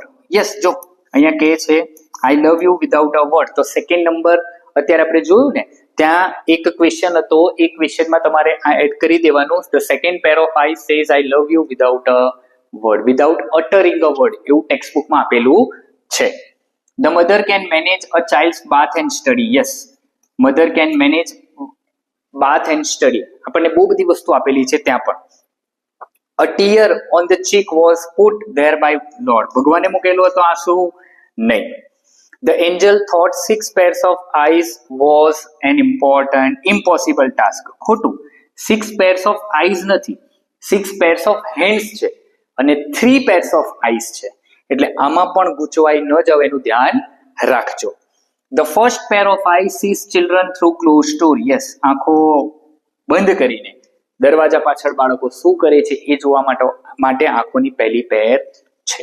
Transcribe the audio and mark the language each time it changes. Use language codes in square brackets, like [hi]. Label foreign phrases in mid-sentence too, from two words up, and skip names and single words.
[gu] યસ, જો અહીંયા કહે છે [en] I love you without a word, [gu] તો [en] second number [gu] અત્યારે આપણે જોયું ને, ત્યાં એક ક્વેશ્ચન હતો, એ ક્વેશ્ચનમાં તમારે આ એડ કરી દેવાનું. [en] The second pair of eye says I love you without a word, without uttering a word, [gu] એવું ટેક્સ્ટ બુકમાં આપેલું છે. [en] The mother can manage a child's bath and study. Yes, mother can manage bath and study. [gu] આપણને બહુ બધી વસ્તુ આપેલી છે ત્યાં પણ. [en] A tear on the cheek was put there by Lord. [gu] ભગવાને મૂકેલો હતો આંસુ? નહીં. [en] The angel thought 6 pairs of eyes was an impossible task. [gu] ખોટું. [en] 6 pairs of eyes [gu] નથી, [en] 6 pairs of hands [gu] છે અને [en] 3 pairs of eyes [gu] છે. એટલે આમાં પણ ગૂંચવાઈ ન જાવ એનું ધ્યાન રાખજો. [en] The first pair of eye sees children through close door. [gu] યસ, આંખો બંધ કરીને દરવાજા પાછળ બાળકો શું કરે છે એ જોવા માટે આંખોની પહેલી પેર છે.